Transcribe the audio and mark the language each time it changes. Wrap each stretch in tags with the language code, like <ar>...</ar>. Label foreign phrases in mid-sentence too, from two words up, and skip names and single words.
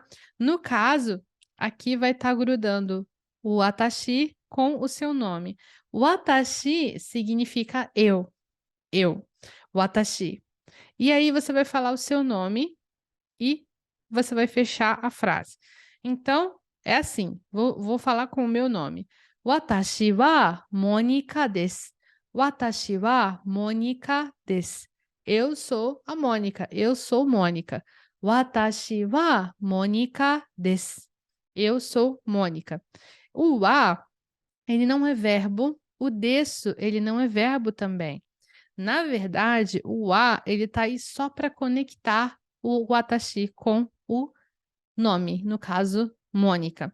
<pt>No caso, aqui vai estar grudando o atashi com o seu nome. O atashi significa eu. O atashi. E aí você vai falar o seu nome e você vai fechar a frase. Então, é assim, vou falar com o meu nome.</pt> <ja>Watashi wa Mônica desu. Watashi wa Mônica desu.</ja> <pt>Eu sou a Mônica, eu sou Mônica.</pt> <ja>Watashi wa Mônica desu.</ja> <pt>Eu sou Mônica. O wa, ele não é verbo, o desu, ele não é verbo também. Na verdade, o a, ele está aí só para conectar o watashi com o nome, no caso, Mônica.</pt>